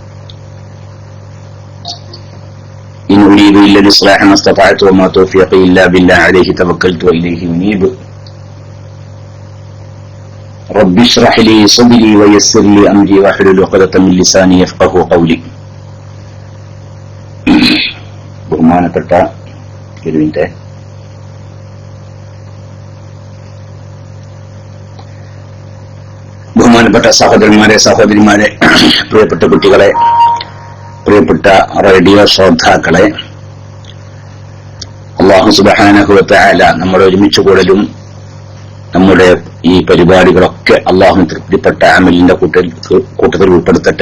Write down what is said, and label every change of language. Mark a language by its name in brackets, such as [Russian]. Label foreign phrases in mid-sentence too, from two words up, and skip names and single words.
[Arabic] إن أريد إلا الإصلاح ما استطعت وما توفيقي إلا بالله، عليه توكلت وإليه أنيب. رب اشرح لي صدري ويسر لي أمري واحلل عقدة من لساني يفقهوا قولي. [Malayalam] ബഹുമാനപ്പെട്ട സഹോദരന്മാരെ, സഹോദരിമാരെ, പ്രിയപ്പെട്ട കുട്ടികളെ, പ്രിയപ്പെട്ട റേഡിയോ ശ്രോതാക്കളെ, അല്ലാഹു [Arabic] سبحانه وتعالى [Malayalam] നമ്മുടെ ഒരുമിച്ച് കൂടലും നമ്മുടെ ഈ പരിപാടികളൊക്കെ അള്ളാഹുവിന് തൃപ്തിപ്പെട്ട അമലിന്റെ കൂട്ടത്തിൽ ഉൾപ്പെടുത്തട്ടെ.